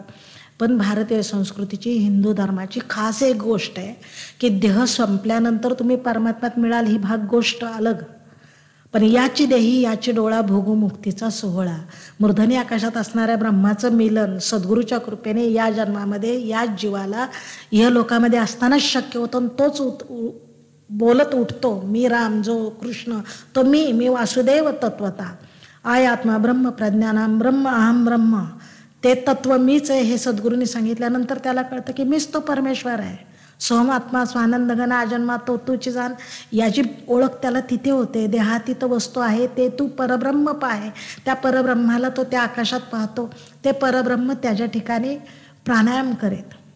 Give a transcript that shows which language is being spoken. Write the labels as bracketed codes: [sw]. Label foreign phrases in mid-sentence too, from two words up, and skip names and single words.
[mr] पण भारतीय संस्कृतीची, हिंदू धर्माची खास एक गोष्ट आहे की देह संपल्यानंतर तुम्ही परमात्म्यात मिळाल ही भाग गोष्ट अलग, पण याची देही याची डोळा भोगू मुक्तीचा सोहळा. मूर्धनी आकाशात असणाऱ्या ब्रह्माचं मिलन सद्गुरूच्या कृपेने या जन्मामध्ये याच जीवाला या लोकामध्ये असतानाच शक्य होतं. तोच बोलत उठतो, मी राम जो कृष्ण तो मी वासुदेव तत्वता, [sa] आय आत्मा ब्रह्म प्रज्ञानाम ब्रह्म अहम ब्रह्म. [mr] ते तत्व मीच आहे हे सद्गुरूंनी सांगितल्यानंतर त्याला कळतं की मीच तो परमेश्वर आहे. सोहम आत्मा स्वानंद घन अजन्मा तो तूची जाण, याची ओळख त्याला तिथे होते. देहातीत वस्तू आहे ते तू परब्रह्म पाहे. त्या परब्रह्माला तो त्या आकाशात पाहतो. ते परब्रह्म त्याच्या ठिकाणी प्राणायाम करेत.